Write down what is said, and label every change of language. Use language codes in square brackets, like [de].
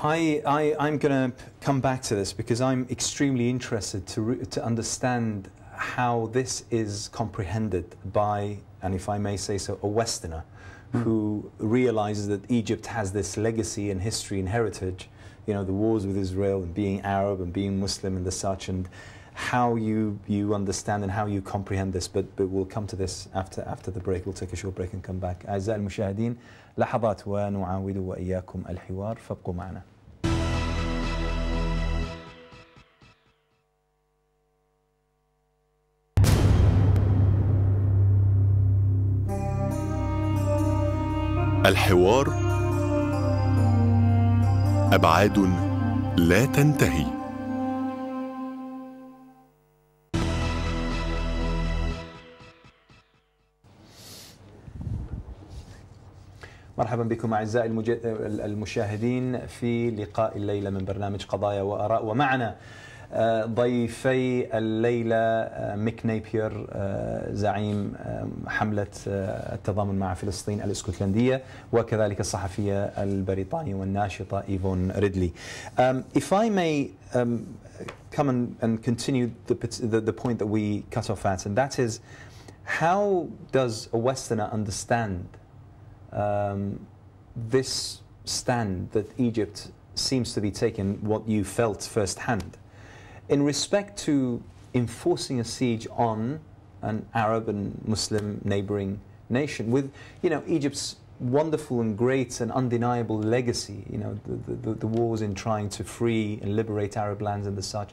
[en] I'm going to come back to this because I'm extremely interested to understand how this is comprehended by, and if I may say so, a Westerner who realizes that Egypt has this legacy and history and heritage, the wars with Israel and being Arab and being Muslim and the such, and how you understand and how you comprehend this. But we'll come to this after the break. We'll take a short break and come back. [ar] أعزائي المشاهدين، لحظات ونعاود وإياكم الحوار، فابقوا معنا. الحوار، أبعاد لا تنتهي. مرحبا بكم أعزائي المشاهدين في لقاء الليلة من برنامج قضايا وآراء، ومعنا ضيفي الليلة ميك نابير زعيم حملة التضامن مع فلسطين الاسكتلندية، وكذلك الصحفية البريطانية والناشطة إيفون ريدلي. [en] If I may come and continue the point that we cut off at, and that is, how does a Westerner understand this stand that Egypt seems to be taking, what you felt firsthand, in respect to enforcing a siege on an Arab and Muslim neighboring nation with, Egypt's wonderful and great and undeniable legacy, the wars in trying to free and liberate Arab lands and the such.